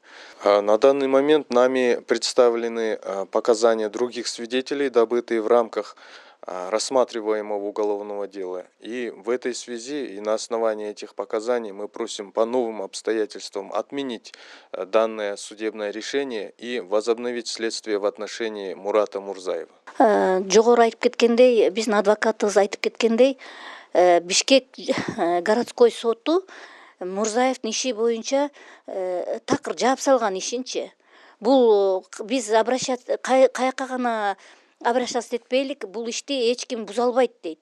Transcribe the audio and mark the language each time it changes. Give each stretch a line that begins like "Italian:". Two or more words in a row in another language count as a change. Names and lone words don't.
Russian: На данный момент нами представлены показания других свидетелей, добытые в рамках рассматриваемого уголовного дела. И в этой связи и на основании этих показаний мы просим по новым обстоятельствам отменить данное судебное решение и возобновить следствие в отношении Мурата Мурзаева.
Kyrgyz: Жогору айтып кеткендей, биздин адвокатыбыз айтып кеткендей, Бишкек городской соту Мурзаевдин иши боюнча такыр жаап салган ишинчи. Бул биз каяка гана обращаться этпейлик, бул ишти эч ким буза албайт дейт.